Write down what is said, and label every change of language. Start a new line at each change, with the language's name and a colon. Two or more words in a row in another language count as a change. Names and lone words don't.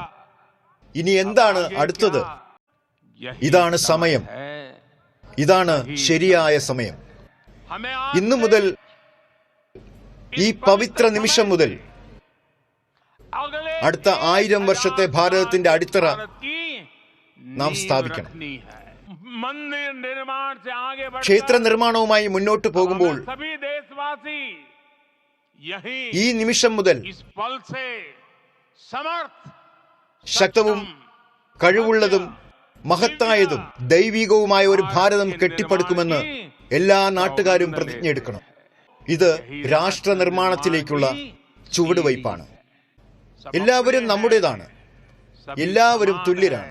Malayalam: ഇനി എന്താണ് അടുത്തത്? ഇതാണ് സമയം. ഇതാണ് ശരിയായ സമയം. ഇന്നു മുതൽ, ഈ പവിത്ര നിമിഷം മുതൽ
Hindi: अगले
Malayalam: അടുത്ത 1000 വർഷത്തെ ഭാരതത്തിന്റെ അടിത്തറ
Hindi: भारत की
Malayalam: നാം
Hindi: नींव
Malayalam: സ്ഥാപിക്കണം.
Hindi: रखनी है. मंदिर निर्माण से आगे
Malayalam: ക്ഷേത്ര
Hindi: बढ़कर
Malayalam: നിർമ്മാണവുമായി മുന്നോട്ട് പോകുമ്പോൾ
Hindi: हमें सभी देशवासी यही
Malayalam: ഈ നിമിഷം മുതൽ
Hindi: इस पल से समर्थ
Malayalam: ശക്തവും കഴിവുള്ളതും മഹത്തായതും ദൈവികവുമായ ഒരു ഭാരതം കെട്ടിപ്പടുക്കുമെന്ന് എല്ലാ നാട്ടുകാരും പ്രതിജ്ഞയെടുക്കണം. ഇത് രാഷ്ട്ര നിർമ്മാണത്തിലേക്കുള്ള ചുവടുവയ്പ്പാണ്. എല്ലാവരും നമ്മുടേതാണ്. എല്ലാവരും തുല്യരാണ്.